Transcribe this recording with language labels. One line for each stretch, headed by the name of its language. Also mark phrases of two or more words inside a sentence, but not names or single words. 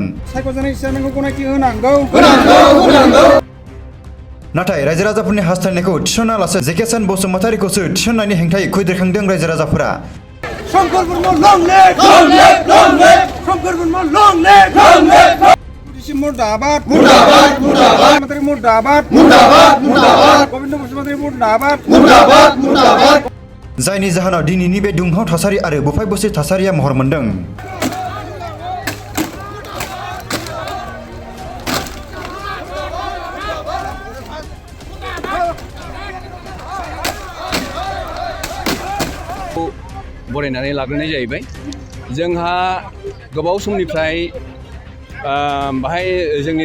Bodo: सायख'जानाय चेयारमेनखौ गनायथि होनांगौ नाथाय रायजो राजाफोरनि हास्थायनायखौ थिसनालासे जेकेसन बसुमतारीखौसो थिसननायनि हेंथायै खैदेरखांदों रायजो राजाफोरा
Hindi: शंकर ब्रह्म लं लेग शंकर ब्रह्म लं लेग डिपुटी मुर्दाबाद मुर्दाबाद मुर्दाबाद मंत्री मुर्दाबाद मुर्दाबाद मुर्दाबाद गोविंद मुख्यमंत्री मुर्दाबाद मुर्दाबाद मुर्दाबाद
Bodo: जायनि जाहोनाव दिनैनि बे दुंहाव थासारि आरो बुफाय बुसि थासारिया महर मोन्दों बरायनानै लाग्रोनाय जाहैबाय जोंहा गोबाव समनिफ्राय बाहाय जोंनि